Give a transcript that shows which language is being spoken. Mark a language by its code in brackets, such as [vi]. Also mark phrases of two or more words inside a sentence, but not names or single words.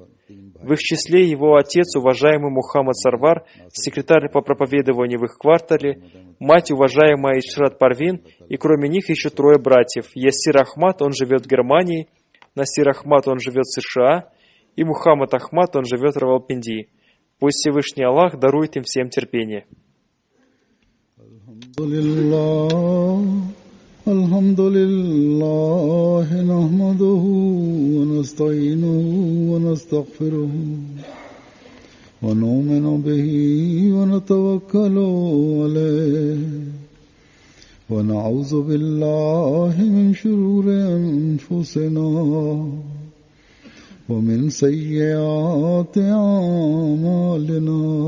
[ru] В их числе его отец, уважаемый Мухаммад Сарвар, секретарь по проповедованию в их квартале, мать, уважаемая Ишрат Парвин, и кроме них еще 3 братьев. Ясир Ахмад, он живет в Германии, Насир Ахмад, он живет в США, и Мухаммад Ахмад, он живет в Равалпинди. Пусть Всевышний Аллах дарует им всем терпение. [ar] الحمد لله نحمده ونستعينه ونستغفره ونؤمن به ونتوكل عليه ونعوذ بالله من شرور أنفسنا ومن سيئات أعمالنا